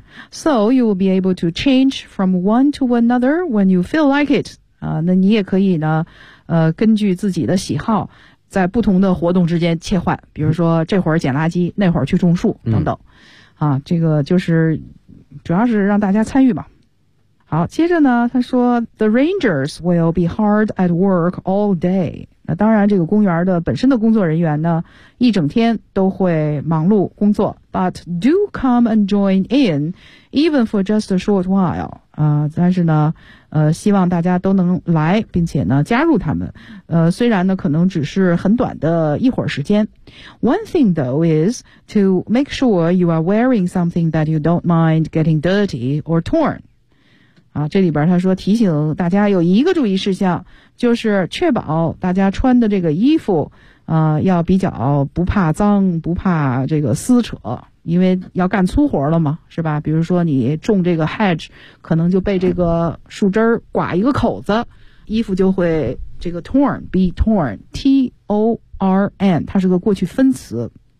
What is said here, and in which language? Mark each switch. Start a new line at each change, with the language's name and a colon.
English: So you will be able to change from one to another when you feel like it
Chinese: 那你也可以呢根据自己的喜好在不同的活动之间切换，比如说这会儿捡垃圾，那会儿去种树等等，这个就是主要是让大家参与嘛。好，接着呢，他说
English: ，The rangers will be hard at work all day。
Chinese: 那当然，这个公园的本身的工作人员呢，一整天都会忙碌工作。
English: But do come and join in, even for just a short while。
Chinese: 但是呢，希望大家都能来，并且呢加入他们。虽然呢可能只是很短的一会儿时间。
English: One thing though is to make sure you are wearing something that you don't mind getting dirty or torn。
Chinese: 这里边他说提醒大家有一个注意事项，就是确保大家穿的这个衣服要比较不怕脏，不怕这个撕扯，因为要干粗活了嘛，是吧？比如说你种这个 hedge， 可能就被这个树枝刮一个口子，衣服就会这个 torn，torn，T-O-R-N， 它是个过去分词。